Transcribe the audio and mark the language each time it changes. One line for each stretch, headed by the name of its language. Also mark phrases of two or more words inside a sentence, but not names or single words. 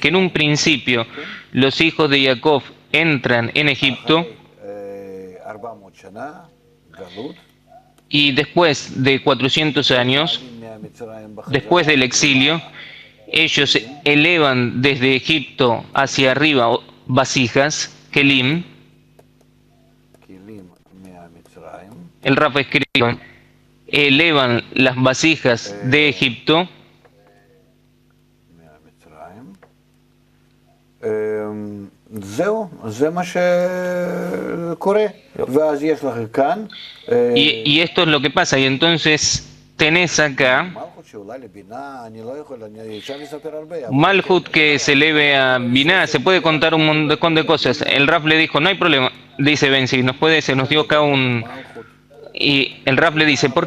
Spanish: Que en un principio los hijos de Jacob entran en Egipto y después de 400 años, después del exilio, ellos elevan desde Egipto hacia arriba vasijas, kelim. El Rafa escribe, elevan las vasijas de Egipto.
Hebrew: זהו, זה מה שקורה, ואז יש לך כאן...
Spanish: Y esto es lo que pasa, y entonces tenés acá Malhut que se eleve a Binah. Se puede contar un montón de cosas. El Raf le dijo, no hay problema, dice Benzi, se nos dio acá un... Y el Raf le dice, ¿por qué?